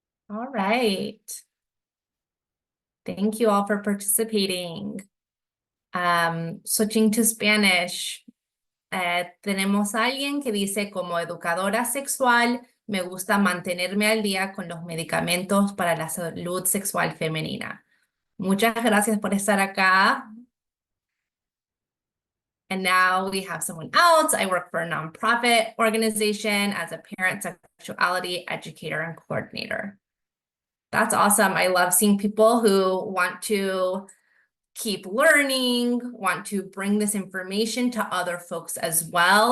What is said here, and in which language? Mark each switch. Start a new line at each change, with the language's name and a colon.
English: All right. Thank you all for participating. Switching to Spanish.
Spanish: Tenemos a alguien que dice, como educadora sexual, me gusta mantenerme al día con los medicamentos para la salud sexual femenina. Muchas gracias por estar acá.
English: And now we have someone else. I work for a nonprofit organization as a parent sexuality educator and coordinator. That's awesome. I love seeing people who want to keep learning, want to bring this information to other folks as well.